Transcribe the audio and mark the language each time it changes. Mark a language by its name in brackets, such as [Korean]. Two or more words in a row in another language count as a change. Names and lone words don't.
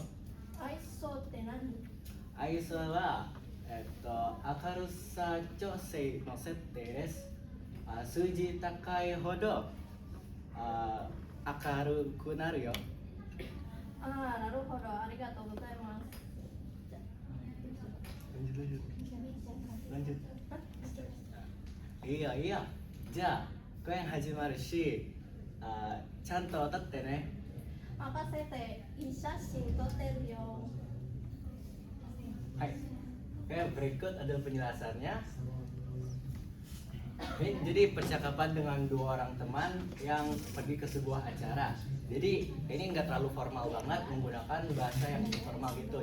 [Japanese] アイソーって何？ ISO は、明るさ調整の設定です。数字高いほど明るくなるよ。なるほど。ありがとうございます。 [Indonesian] lanjut. Iya iya. [Japanese] じゃあ公演始まるし、ちゃんと歌ってね。任せて。いい写真撮ってるよ。 [Indonesian] Hai. Oke, berikut ada penjelasannya. Ini jadi percakapan dengan dua orang teman yang pergi ke sebuah acara. Jadi ini nggak terlalu formal banget, menggunakan bahasa yang informal gitu.